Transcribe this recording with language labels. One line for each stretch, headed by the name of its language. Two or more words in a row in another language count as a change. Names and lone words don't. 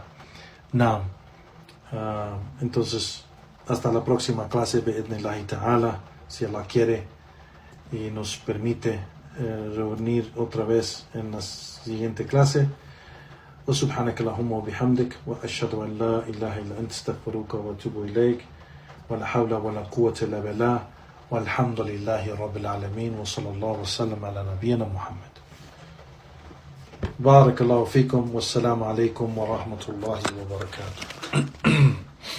Spanish: Naam. Entonces, hasta la próxima clase,
Arabic: بإذن الله تعالى,
Spanish: si Allah quiere y nos permite reunir otra vez en la siguiente clase.
Arabic: وسبحانك اللهم وبحمدك وأشهد أن لا إله إلا أنت أستغفرك وأتوب إليك ولا حول ولا قوة إلا بالله والحمد لله رب العالمين وصلى الله وسلم على نبينا محمد. بارك الله فيكم والسلام عليكم ورحمة الله وبركاته.